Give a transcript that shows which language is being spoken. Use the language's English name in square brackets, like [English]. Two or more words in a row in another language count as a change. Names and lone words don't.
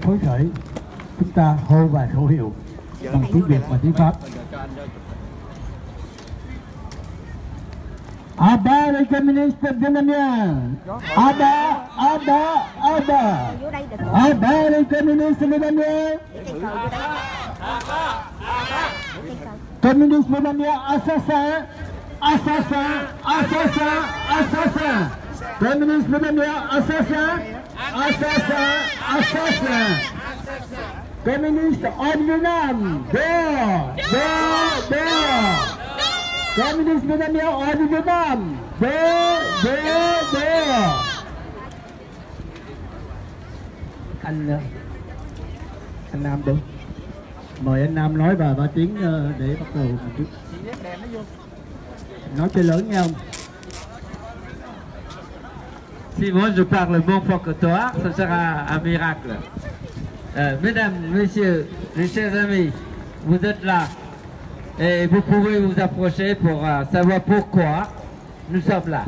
[Vietnamese] phấn khởi, chúng ta hô vài khẩu hiệu bằng tiếng Việt và tiếng Pháp. [French] À bas les communistes vietnamiens! À bas, à bas, à bas! À bas les communistes vietnamiens! Communistes vietnamiens assassins! Assassins! Assassins! Assassins! Communistes vietnamiens assassins! Assassins! Assassins! Communistes hors Việt Nam! Dehors! Dehors! Dehors! Communistes vietnamiens hors Việt Nam! Dehors! Dehors! Dehors! [Vietnamese] Anh Nam đi. Mời anh Nam nói và 3 tiếng để bắt đầu một chút. Nói cho lớn nha ông. [French] Si moi je parle bon fort que toi, ça sera un miracle. Mesdames, messieurs, mes chers amis, vous êtes là et vous pouvez vous approcher pour savoir pourquoi nous sommes là.